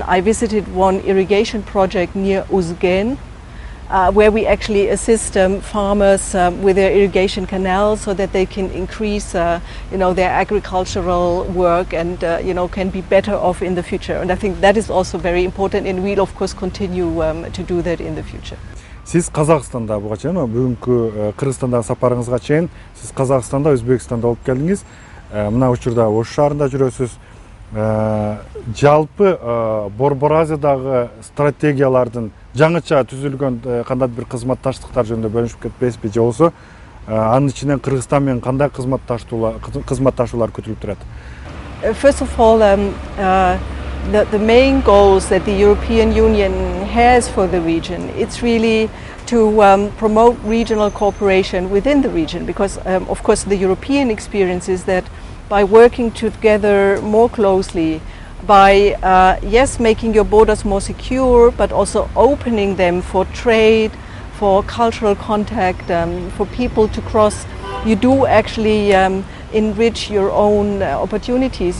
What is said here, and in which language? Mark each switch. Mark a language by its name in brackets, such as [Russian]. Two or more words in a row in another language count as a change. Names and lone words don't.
[English] I visited one irrigation project near Uzgen, where we actually assist farmers with their irrigation canals so that they can increase their agricultural work and can be better off in the future. And I think that is also very important, and we'll of course continue to do that in the future. [Kyrgyz] Siz Қазақстанда буга чейин, бүгүнкү Кыргызстандагы сапарыңызга чейин сиз Казакстанда, Өзбекстанда болуп келдиңиз. Мына учурда Ош шаарында жүрөсүз. Жалпы Борбор Азиядагы стратегиялардын жаңыча түзүлгөн кандай бир кызматташтыктар жөнүндө бөлүшүп кетпесизби, же болбосо анын ичинен Кыргызстан менен кандай кызматташуулар күтүлүп турат? [English] First of all, the main goals that the European Union has for the region, it's really to promote regional cooperation within the region, because of course the European experience is that by working together more closely, by yes, making your borders more secure, but also opening them for trade, for cultural contact, for people to cross, you do actually enrich your own opportunities.